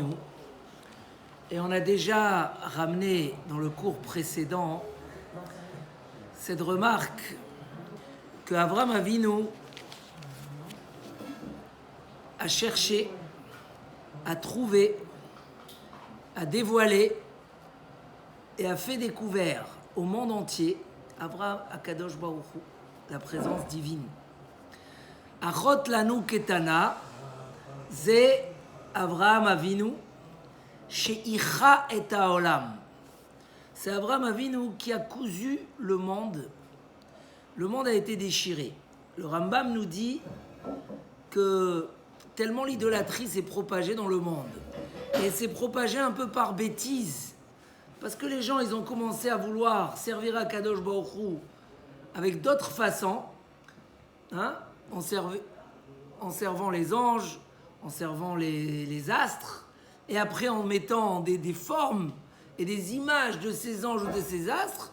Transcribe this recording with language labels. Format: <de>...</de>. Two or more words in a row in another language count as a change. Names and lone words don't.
<fr>Et on a déjà ramené dans le cours précédent cette remarque que Abraham Avinu a cherché, a trouvé, a dévoilé et a fait découvert au monde entier Abraham</fr> <he>הקדוש ברוך הוא,</he> <fr>la présence divine.</fr> <he>אחות לנו קטנה, זה אברהם אבינו, שאיחה את העולם.</he> <fr>C'est Abraham Avinu qui a cousu le monde. Le monde a été déchiré. Le Rambam nous dit que tellement l'idolâtrie s'est propagée dans le monde. Et elle s'est propagée un peu par bêtise. Parce que les gens, ils ont commencé à vouloir servir à</fr> <he>קדוש ברוך הוא</he> <fr>avec d'autres façons, en servant les anges, en servant les astres, et après en mettant des formes et des images de ces anges ou de ces astres.</fr>